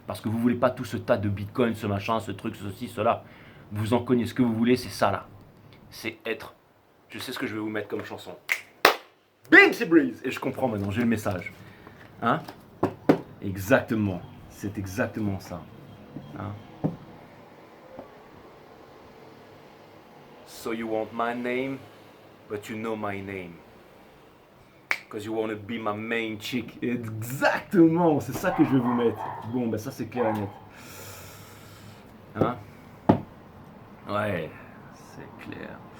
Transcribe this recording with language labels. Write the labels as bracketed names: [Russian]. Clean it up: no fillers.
[French] Parce que vous ne voulez pas tout ce tas de bitcoin, ce machin, ce truc, ceci, cela. Vous en cognez, ce que vous voulez, c'est ça là. C'est être. Je sais ce que je vais vous mettre comme chanson. Bim, c'est Breeze! Et je comprends maintenant, j'ai le message. Hein? Exactement, c'est exactement ça. Hein? [English] So you want my name, but you know my name. Because you want to be my main chick. [French] Exactement, c'est ça que je vais vous mettre. Bon, ben ça c'est clair et net. Hein? Ouais, c'est clair.